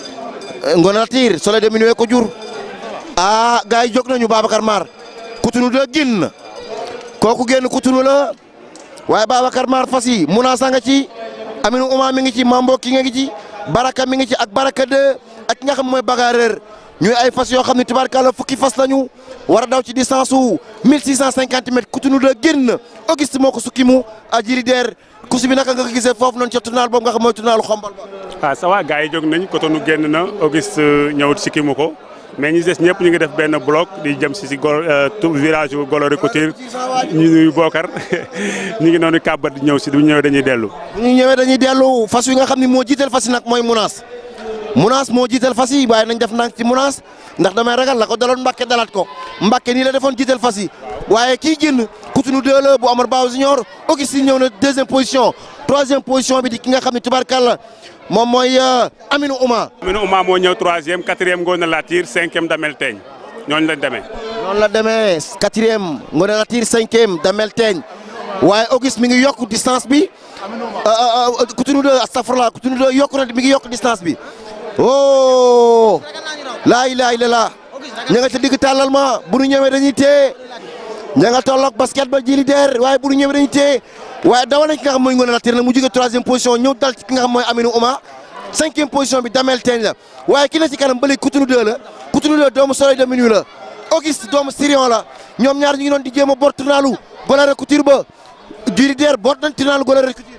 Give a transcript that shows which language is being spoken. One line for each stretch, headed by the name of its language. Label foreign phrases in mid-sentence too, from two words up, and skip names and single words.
Wolof: Soleil de Minuit ko jur gars yi jóg nañu Babacar Mar Coutounou de génn kooku génn Coutounou la waaye Babacar Mar fas yi Mounass nga ci Aminou Ouma mi ngi ci Mambo King ngi ci Baraka mi ngi ci ak Baraka 2 ak ki nga xam mooy bagarreur ñuy ay fas yoo xam ne tubaarkàlla fukki fas lañu war a daw ci distance su 1650 mètres Coutounou de génn Auguste moo ko sukki mu a Jili Der course bi naka nga ko gisee foofu noonu ca tournal boobu nga xam mooy tournalu xombal ba.
French: ça va
Wolof: gars yi jóg nañ Coutounou génn na Auguste ñëw sikki mu ko mais ñi des ñëpp ñu ngi def benn bloc di jëm si village Goloré Couture ñu nuyu Bokar ñu ngi noonu kàbbat di ñëw si du ñëwee dañuy dellu. bu ñu ñëwee dañuy dellu fas yi nga xam ne moo jiital fas yi nag mooy Mounass moo jiital fas yi waaye nañ def nang ci Mounass ndax damay ragal la ko daloon Mbacke dalaat ko Mbacke nii la defoon jiital fas yi waaye kii génn Coutounou 2 la bu Amar Bao Junior Augustin ñëw na 2e position 3e position bi di ki nga xam ne tubarkalla moom mooy Aminou Ouma. Aminou Ouma moo ñëw 3e 4e Ngone Latir 5e Damel Teeñ ñooñu lañ demee. noonu la demee 4e Ngone Latir 5e Damel Teeñ waaye Auguste mi ngi yokk distance bi Coutounou 2 astafurlah Coutounou 2 yokku na mi ngi yokk distance bi. oh
Arabic: لا إله إلا الله
Wolof: ña nga ca digg tàllal ma bu nu ñëwee dañuy téye ña nga tolloog basket ba jili der waaye bu nu ñëwee dañuy téye waaye dawal nañ ki nga xam mooy Ngone Latir nag mu jóge 3e position ñëw dal ci ki nga xam mooy Aminou Ouma 5e position bi Damel Teeñ la waaye ki na ci kanam ba léegi Coutounou 2 la Coutounou 2 doomu Soleil de Minuit la Auguste doomu Sirion la ñoom ñaar ñu ngi doon di jéem a bor tournalu Goloré Couture ba jili der bor nañ tournalu Goloré Couture.